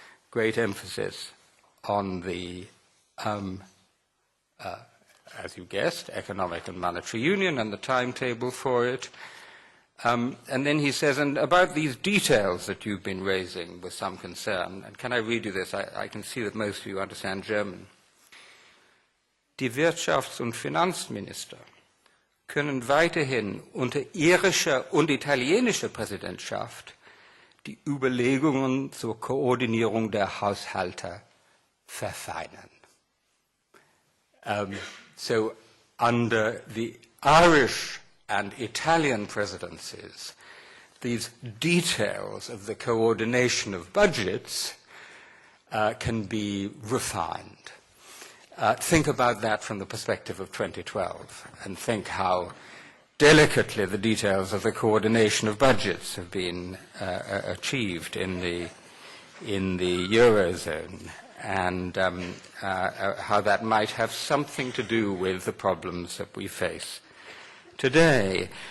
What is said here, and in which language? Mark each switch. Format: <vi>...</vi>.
<en>Great emphasis on the, as you guessed, economic and monetary union and the timetable for it. And then he says, and about these details that you've been raising with some concern, and can I read you this? I can see that most of you understand German.</en> <de>Die Wirtschafts- und Finanzminister können weiterhin unter irischer und italienischer Präsidentschaft die Überlegungen zur Koordinierung der Haushalte verfeinern.</de> <en>So under the Irish and Italian presidencies, these details of the coordination of budgets can be refined. Think about that from the perspective of 2012, and think how delicately the details of the coordination of budgets have been achieved in the Eurozone, and how that might have something to do with the problems that we face today.</en>